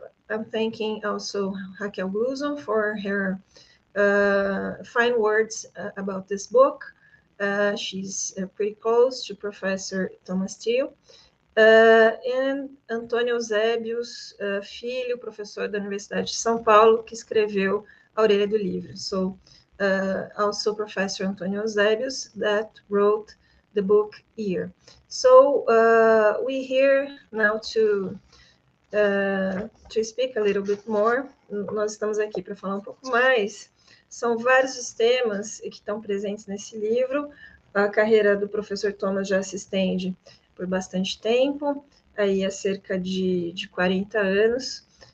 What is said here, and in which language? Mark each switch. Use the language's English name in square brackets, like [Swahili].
[English] I'm thanking also Raquel Guzzo for her fine words about this book. She's pretty close to Professor Thomas Teo. [Portuguese] E Antônio Eusébios Filho, professor da Universidade de São Paulo, que escreveu a orelha do livro. [English] So, also Professor Antônio Eusébios that wrote the book here. So, we're here now to speak a little bit more. [Portuguese] Nós estamos aqui para falar um pouco mais. São vários os temas que estão presentes nesse livro. A carreira do professor Thomas já se estende por bastante tempo, aí há cerca de 40 anos.